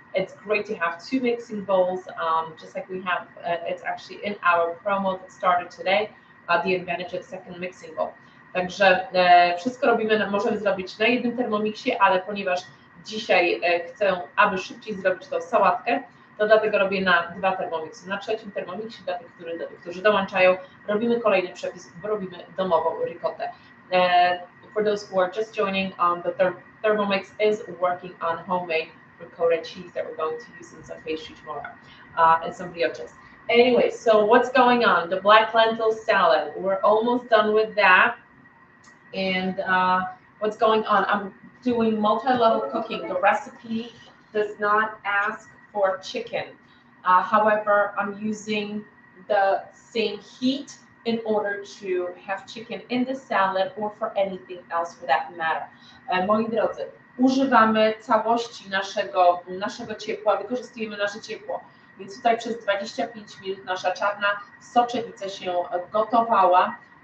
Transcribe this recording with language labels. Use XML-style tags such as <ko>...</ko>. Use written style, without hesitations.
<en>It's great to have 2 mixing bowls, just like we have. It's actually in our promo that started today. The advantage of second mixing bowl.</en> <pl>Także wszystko możemy zrobić na jednym Thermomixie, ale ponieważ dzisiaj chcę, aby szybciej zrobić tą sałatkę, to dlatego robię na 2 Thermomixy. Na 3 Thermomixie dla tych, którzy dołączają, robimy kolejny przepis, bo robimy domową ricottę.</pl> <en>For those who are just joining, the Thermomix is working on homemade ricotta cheese that we're going to use in some pastry tomorrow and some brioches. Anyway, so what's going on? The black lentil salad. We're almost done with that. And what's going on? I'm doing multi-level cooking. The recipe does not ask for chicken. However, I'm using the same heat in order to have chicken in the salad or for anything else for that matter.</en> <pl>Moi drodzy, używamy całości naszego ciepła, wykorzystujemy nasze ciepło. Więc tutaj przez 25 minut nasza czarna soczewica się gotowała.</pl>